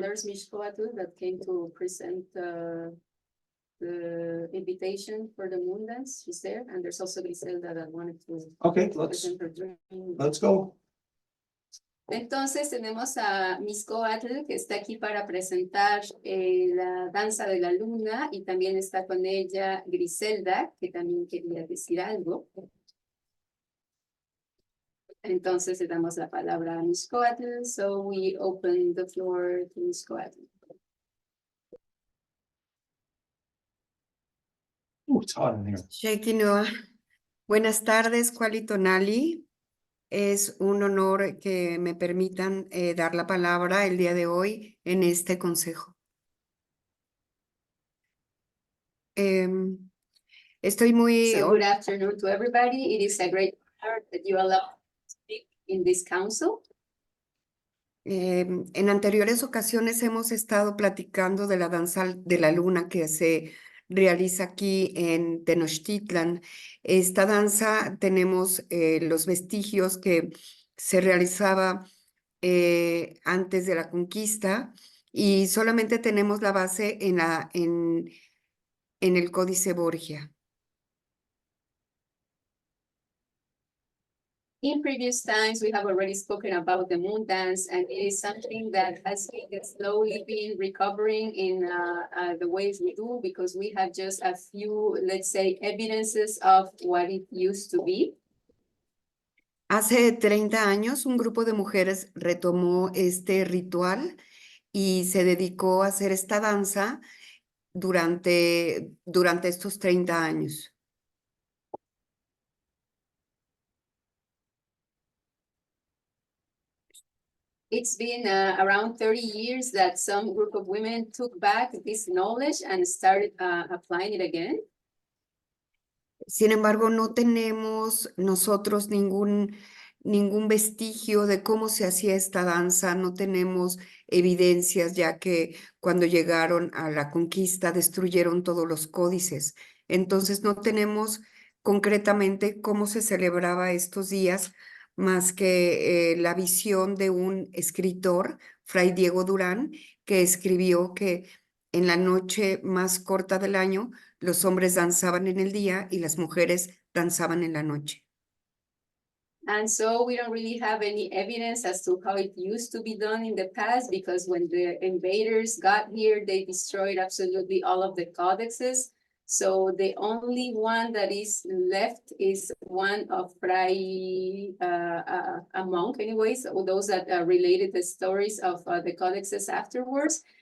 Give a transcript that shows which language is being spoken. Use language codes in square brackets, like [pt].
[en] There's Mixcoatl that came to present the invitation for the moon dance. She's there, and there's also Griselda that wanted to Okay, present her dream. let's go. [es] Entonces tenemos a Mixcoatl que está aquí para presentar la danza de la luna y también está con ella Griselda, que también quería decir algo. Entonces le damos la palabra a Mixcoatl, [en] so we open the floor to Mixcoatl. Ooh, it's hot in here. [es] Sheikinoa. Buenas tardes, Kualitonali. Es un honor que me permitan dar la palabra el día de hoy en este consejo. Estoy muy... [en] So good afternoon to everybody. It is a great honor that you allow me to speak in this council. [es] En anteriores ocasiones hemos estado platicando de la danza de la luna que se realiza aquí en Tenochtitlan. Esta danza tenemos los vestigios que se realizaba antes de la conquista y solamente tenemos la base en el Códice Borgia. [en] In previous times, we have already spoken about the moon dance, and it is something that has been slowly been recovering in the ways we do, because we have just a few, let's say, evidences of what it used to be. [es] Hace 30 años, un grupo de mujeres retomó este ritual y se dedicó a hacer esta danza durante estos 30 años. [en] It's been around 30 years that some group of women took back this knowledge and started applying it again. [es] Sin embargo, no tenemos nosotros ningún vestigio de cómo se hacía esta danza, no tenemos evidencias, ya que cuando llegaron a la conquista destruyeron todos los códices. Entonces no tenemos concretamente cómo se celebraba estos días, más que la visión de un escritor, Fray Diego Durán, que escribió que en la noche más corta del año los hombres danzaban en el día y las mujeres danzaban en la noche. [en] And so we don't really have any evidence as to how it used to be done in the past, because when the invaders got here, they destroyed absolutely all of the codexes. So the only one that is left is one of Fray, a monk anyways, or those that related the stories of the codexes afterwards.